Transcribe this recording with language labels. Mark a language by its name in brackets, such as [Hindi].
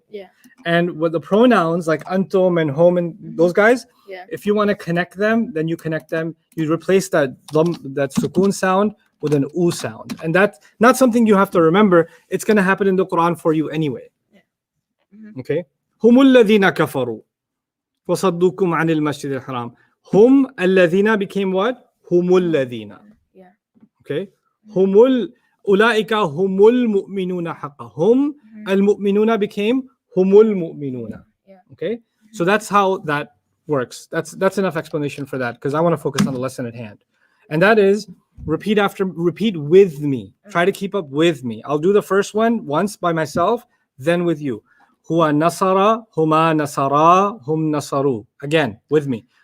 [English] Yeah. And with the pronouns like antum and hum and those guys, Yeah. if you want to connect them, then you connect them. You replace that sukoon sound with an oo sound. And that's not something you have to remember. It's going to happen in the Quran for you anyway. Yeah. Mhm. Okay? [Arabic] هم الذين كفروا وصدوكم عن المسجد الحرام. هم الذين [English] became what? [Arabic] هم الذين. [English] Yeah. Okay? [Arabic] أولئك هم المؤمنون حقا. هم المؤمنون [English] became [Arabic] هم المؤمنون. [English] Yeah. Okay? So that's how that works. That's enough explanation for that, because I want to focus on the lesson at hand. And that is repeat with me. Try to keep up with me. I'll do the first one once by myself, then with you. [Arabic] Huwa nasara, huma nasara, hum nasaru. [English] Again, with me.